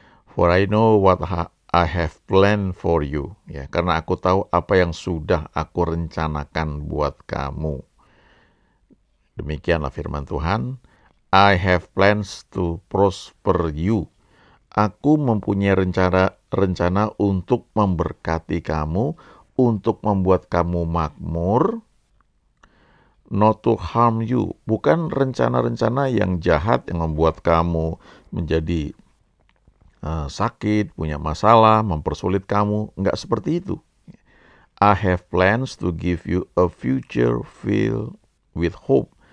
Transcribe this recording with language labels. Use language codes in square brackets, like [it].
[en] For I know what I have planned for you. [id] Ya, karena aku tahu apa yang sudah aku rencanakan buat kamu. Demikianlah firman Tuhan. [en] I have plans to prosper you. [id] Aku mempunyai rencana untuk memberkati kamu, untuk membuat kamu makmur, [en] not to harm you. [id] Bukan rencana-rencana yang jahat yang membuat kamu menjadi sakit, punya masalah, mempersulit kamu. Enggak seperti itu. [en] I have plans to give you a future filled with hope.